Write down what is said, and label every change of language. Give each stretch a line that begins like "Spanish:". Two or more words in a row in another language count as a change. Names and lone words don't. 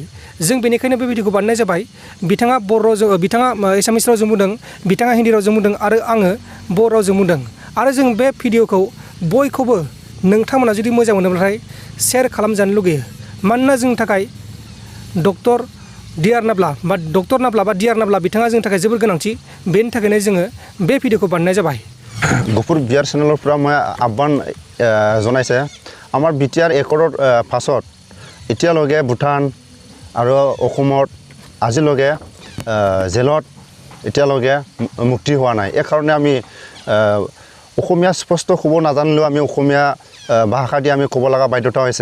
Bodo: जों बेनिखायनो बे भिडिअखौ बानायनाय जाबाय। बिथाङा बर' रावजों बिथाङा एसामिस रावजों बुंदों, बिथाङा हिन्दी रावजों बुंदों आरो आङो बर' रावजों बुंदों आरो जों बे भिडिअखौ बयखौबो नोंथांमोना जुदि मोजां मोनोब्लाथाय शेयार खालामजानो लुगैयो। मानोना जोंनि थाखाय डक्टर नाब्ला बा डिआर नाब्ला बिथाङा जोंनि थाखाय जोबोर गोनांथि। बेनि थाखायनो जोङो बे भिडिअखौ बानायनाय जाबाय।
Assamese: গফুৰ বিয়াৰ চেনেলৰ পৰা মই আহ্বান জনাইছে আমাৰ বিটিআৰ একৰ্ডৰ পাছত এতিয়ালৈকে ভূটান আৰু অসমত আজিলৈকে জেলত এতিয়ালৈকে মুক্তি হোৱা নাই। এই কাৰণে আমি অসমীয়া স্পষ্ট ক'ব নাজানিলেও আমি অসমীয়া ভাষা দি আমি ক'ব লগা বাধ্যতা হৈছে।